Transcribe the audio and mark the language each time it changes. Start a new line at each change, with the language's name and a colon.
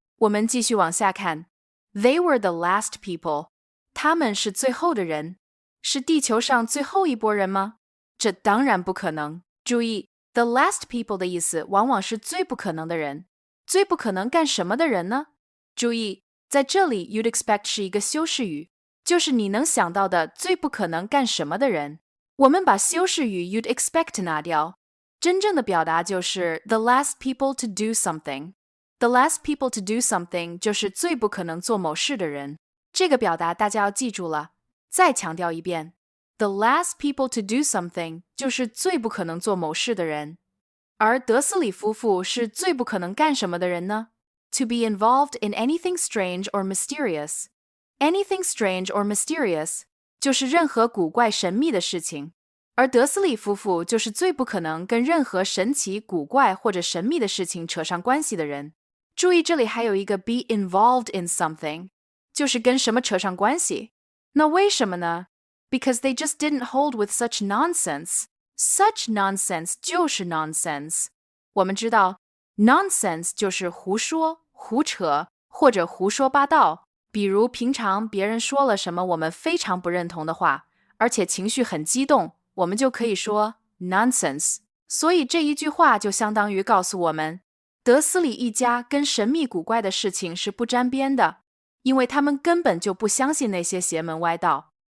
Chinese: 我们继续往下看
English: They were the last people，
Chinese: 他们是最后的人，是地球上最后一拨人吗？这当然不可能。注意
English: the last people
Chinese: 的意思往往是最不可能的人。最不可能干什么的人呢？注意在这里
English: you'd expect
Chinese: 是一个修饰语，就是你能想到的最不可能干什么的人。我们把修饰语
English: you'd expect
Chinese: 拿掉，真正的表达就是
English: the last people to do something。 The last people to do something
Chinese: 就是最不可能做某事的人。这个表达大家要记住了，再强调一遍
English: The last people to do something
Chinese: 就是最不可能做某事的人。而德斯里夫妇是最不可能干什么的人呢？
English: To be involved in anything strange or mysterious。 Anything strange or mysterious
Chinese: 就是任何古怪神秘的事情。而德斯里夫妇就是最不可能跟任何神奇、古怪或者神秘的事情扯上关系的人。注意这里还有一个
English: be involved in something，
Chinese: 就是跟什么扯上关系。那为什么呢？
English: Because they just didn't hold with such nonsense. Such nonsense
Chinese: 就是
English: nonsense。
Chinese: 我们知道 nonsense 就是胡说、胡扯或者胡说八道，比如平常别人说了什么我们非常不认同的话，而且情绪很激动，我们就可以说 nonsense。所以这一句话就相当于告诉我们，德斯里一家跟神秘古怪的事情是不沾边的，因为他们根本就不相信那些邪门歪道。